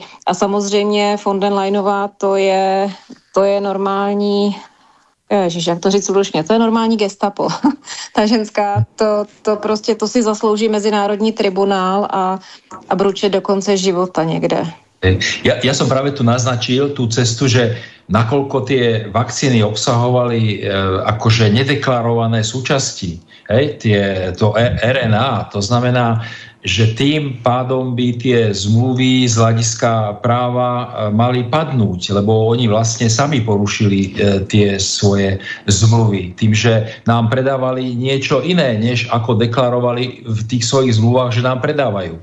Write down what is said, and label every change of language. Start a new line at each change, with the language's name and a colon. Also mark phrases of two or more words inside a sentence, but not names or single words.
Czech: A samozřejmě von der Leyenová, to je normální... Ježiš, jak to říct slušně, to je normální gestapo. Ta ženská, to prostě, to si zaslouží mezinárodní tribunál a bručit do konce života někde.
Slovak: Ja som práve tu naznačil tú cestu, že nakoľko tie vakcíny obsahovali akože nedeklarované súčasti, to RNA, to znamená, že tým pádom by tie zmluvy z hľadiska práva mali padnúť, lebo oni vlastne sami porušili tie svoje zmluvy tým, že nám predávali niečo iné, než ako deklarovali v tých svojich zmluvách, že nám predávajú.